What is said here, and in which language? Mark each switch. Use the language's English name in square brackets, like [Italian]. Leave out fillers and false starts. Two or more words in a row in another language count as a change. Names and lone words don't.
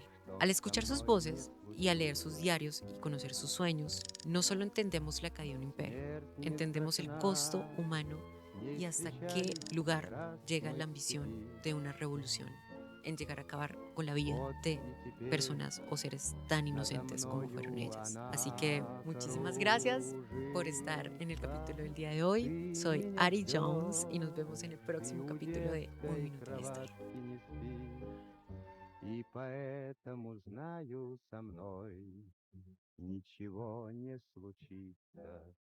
[Spanish] Al escuchar sus voces y al leer sus diarios y conocer sus sueños, no solo entendemos la caída de un imperio, entendemos el costo humano y hasta qué lugar llega la ambición de una revolución en llegar a acabar con la vida de personas o seres tan inocentes como fueron ellas. Así que muchísimas gracias por estar en el capítulo del día de hoy. Soy Ari Jones y nos vemos en el próximo capítulo de Un Minuto de Historia. [Russian] И поэтому знаю, со мной ничего не случится.